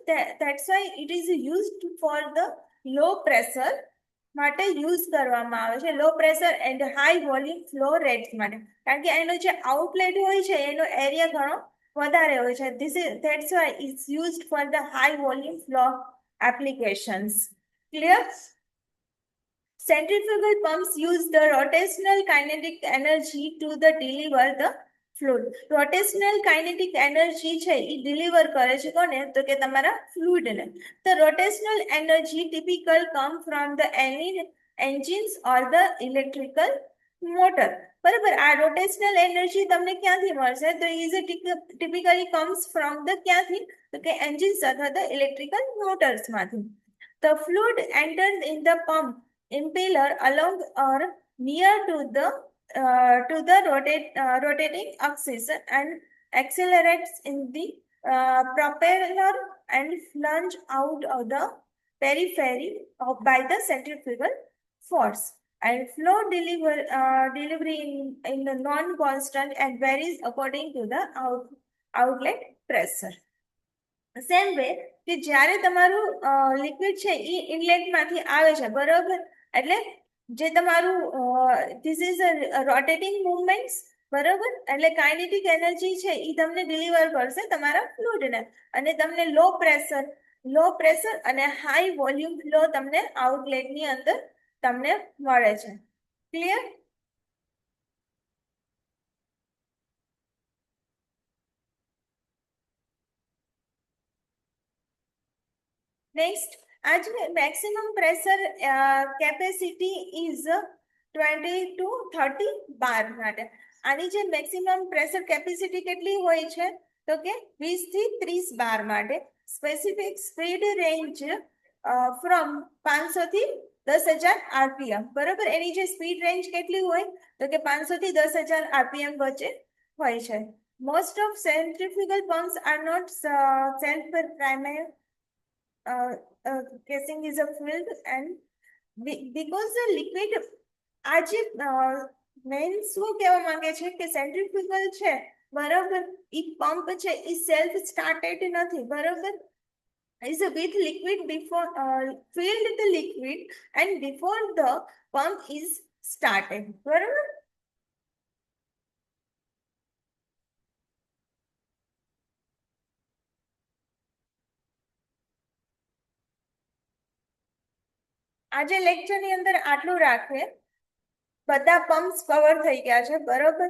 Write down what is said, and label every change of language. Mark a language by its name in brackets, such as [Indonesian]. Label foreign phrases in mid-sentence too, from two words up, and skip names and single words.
[English] that's why it is used for the low pressure [Gujarati] માટે યુઝ કરવામાં આવે છે, [English] low pressure and high volume flow rates માટે. [Gujarati] કારણ કે એનો જે આઉટલેટ હોય છે એનો એરિયા ઘણો વધારે હોય છે. [English] that's why it's used for the high volume flow applications. [Gujarati] ક્લિયર? [English] Centrifugal pumps use the rotational kinetic energy to deliver the fluid. Rotational kinetic energy [Gujarati] છે એ deliver કરે છે કોને તો કે તમારા fluid ને. [English] The rotational energy typical come from the any engines or the electrical motor. [Gujarati] બરાબર, આ [English] rotational energy [Gujarati] તમને ક્યાંથી મળશે તો [English] is typically comes from the [Gujarati] ક્યાંથી તો કે engines અથવા [English] the electrical motors [Gujarati] માંથી. [English] The fluid enters in the pump impeller along or near to the rotating axis and accelerates in the propeller and plunge out of the periphery by the centrifugal force. And flow delivery in the non-constant and varies according to the outlet pressure. same way [Gujarati] કે જ્યારે તમારું લિક્વિડ છે એ ઇનલેટમાંથી આવે છે બરોબર, એટલે જે તમારું [English] this is rotating movements [Gujarati] બરોબર, એટલે [English] kinetic energy [Gujarati] છે એ તમને ડિલિવર કરશે તમારા ફ્લુઇડને, અને તમને [English] low pressure [Gujarati] અને [English] high volume flow [Gujarati] તમને આઉટલેટની અંદર તમને મળે છે. [English] clear? next, आज maximum pressure capacity is 20 to 30 બાર માટે. [Gujarati] આની જે [English] maximum pressure capacity [Gujarati] કેટલી હોય છે તો કે 20 થી 30 બાર માટે. [English] specific speed range from 500 થી 10,000 RPM બરોબર. [Gujarati] એની જે [English] speed range [Gujarati] કેટલી હોય તો કે 500 થી 10,000 આરપીએમ વચ્ચે હોય છે. [English] most of centrifugal pumps are not self primary casing is a filled and because the liquid [Gujarati] આ જે મેઇન શું કહેવા માંગે છે કે સેન્ટ્રીફ્યુગલ છે બરોબર, એ પંપ છે એ [English] self started [Gujarati] નથી બરોબર, [English] is with liquid before filled the liquid and before the pump is સ્ટાર્ટેડ. બરોબર. [Gujarati] આજે લેક્ચર ની અંદર આટલું રાખે. બધા પમ્પ્સ કવર થઈ ગયા છે. બરોબર.